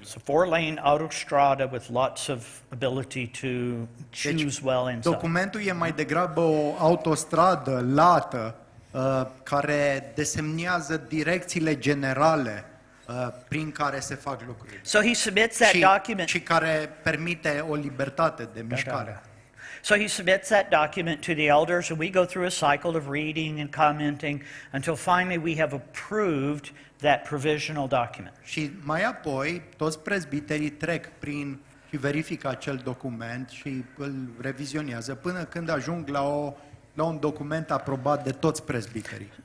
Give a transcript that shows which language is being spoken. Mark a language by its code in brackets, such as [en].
[en] It's a four-lane autostrada with lots of ability to choose well inside. [ro] Documentul e mai degrabă o autostradă lată care desemnează direcțiile generale prin care se fac lucrurile. [en] So he submits that document. [ro] și care permite o libertate de mișcare. [en] So he submits that document to the elders, and we go through a cycle of reading and commenting until finally we have approved that provisional document. [ro] Și mai apoi, toți prezbiterii trec prin și verifică acel document și îl revizionează până când ajung la un document aprobat de toți prezbiterii.